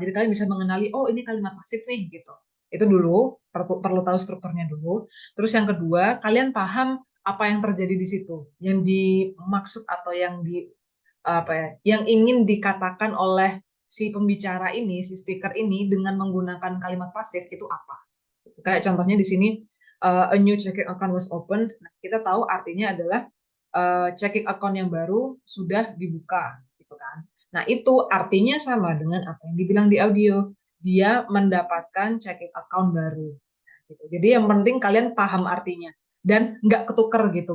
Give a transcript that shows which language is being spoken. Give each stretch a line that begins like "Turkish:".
Indonesian: Jadi kalian bisa mengenali, oh ini kalimat pasif nih gitu. Itu dulu, perlu tahu strukturnya dulu. Terus yang kedua, kalian paham apa yang terjadi di situ, yang dimaksud atau yang yang ingin dikatakan oleh si pembicara ini, si speaker ini dengan menggunakan kalimat pasif itu apa. Kayak contohnya di sini,
English: a new checking account was opened.
Indonesian: Nah, kita tahu artinya adalah checking account yang baru sudah dibuka, gitu kan. Nah, itu artinya sama dengan apa yang dibilang di audio. Dia mendapatkan checking account baru. Gitu. Jadi yang penting kalian paham artinya dan nggak ketuker gitu.